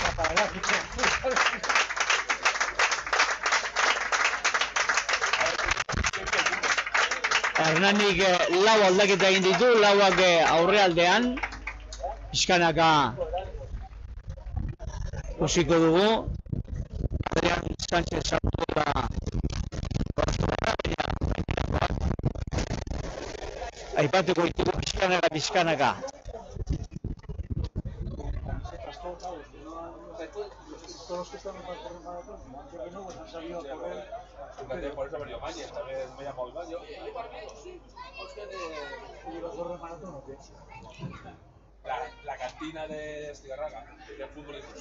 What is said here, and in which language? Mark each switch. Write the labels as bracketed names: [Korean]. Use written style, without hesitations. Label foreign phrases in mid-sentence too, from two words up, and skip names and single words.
[Basque] Hernanik lau aldaketa egin ditu, lauak aurrealdean, pixkanaka ikusiko dugu. Adrian Sánchez sartu da aipatuko ditugu pixkanaka. [Spanish] Todos los que están en el maratón, que no, pues han salido a correr. Por eso ha venido Mañez, también me ha llamado Iván. Yo, ¿Llevas correr maratón o qué? la cantina de Estigarraga, de fútbol incluso.